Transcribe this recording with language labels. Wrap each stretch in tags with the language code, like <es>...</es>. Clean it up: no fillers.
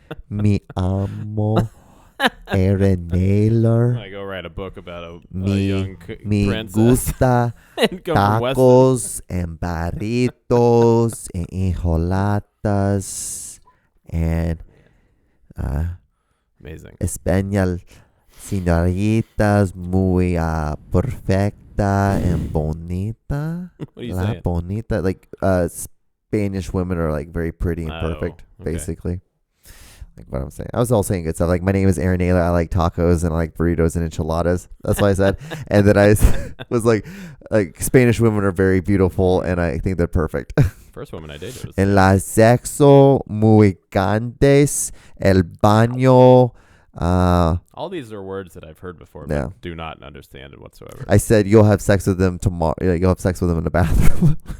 <es>Mi amo Erenaylor.</es> <en>I go write a book about a young princess.</en> <es>Me gusta</es> <en>And go from Western. tacos and burritos and enjolatas and Amazing.</en> <es>español señoritas muy perfecta and bonita.</es> <en>What are you</en> <es>La</es> <en>saying? bonita, like Spanish women are like very pretty and perfect, okay. basically. Like what I'm saying. I was all saying good stuff. Like, my name is Aaron Naylor. I like tacos and I like burritos and enchiladas. That's what I said. And then I was like Spanish women are very beautiful and I think they're perfect. First woman I dated was.</en> <es>En la sexo muy grandes, el baño.</es> <en>All these are words that I've heard before, but Yeah. do not understand it whatsoever. I said you'll have sex with them tomorrow. You'll have sex with them in the bathroom.</en>